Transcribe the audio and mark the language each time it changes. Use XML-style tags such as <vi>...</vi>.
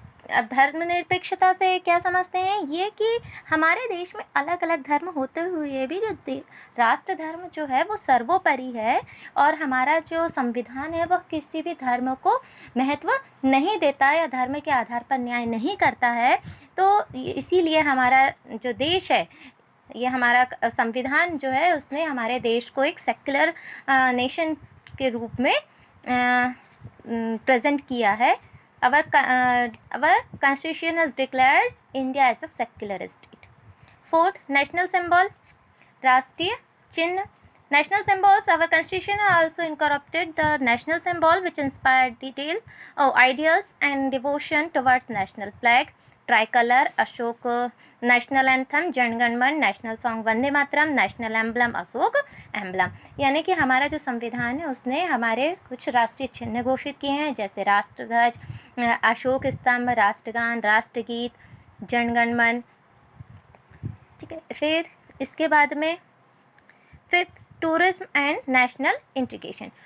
<hi>अब धर्मनिरपेक्षता से क्या समझते हैं, ये कि हमारे देश में अलग अलग धर्म होते हुए भी जो राष्ट्र धर्म जो है वो सर्वोपरि है, और हमारा जो संविधान है वह किसी भी धर्म को महत्व नहीं देता या धर्म के आधार पर न्याय नहीं करता है। तो इसीलिए हमारा जो देश है, ये हमारा संविधान जो है, उसने हमारे देश को एक सेक्युलर नेशन के रूप में प्रेजेंट किया है।</hi> <en>Our constitution has declared India as a secular state. Fourth, national symbol, राष्ट्रीय चिन्ह। National symbols, our constitution also incorporated the national symbol, which inspired ideals and devotion towards national flag, tricolor, Ashoka, national anthem Jana Gana Mana, national song Vande Mataram, national emblem Ashoka emblem.</en> <hi>यानी कि हमारा जो संविधान है उसने हमारे कुछ राष्ट्रीय चिन्ह घोषित किए हैं, जैसे राष्ट्रध्वज, अशोक स्तंभ, राष्ट्रगान, राष्ट्रगीत, जन गण मन। ठीक है।</hi> <en>फिर इसके बाद में fifth, tourism and national integration.</en>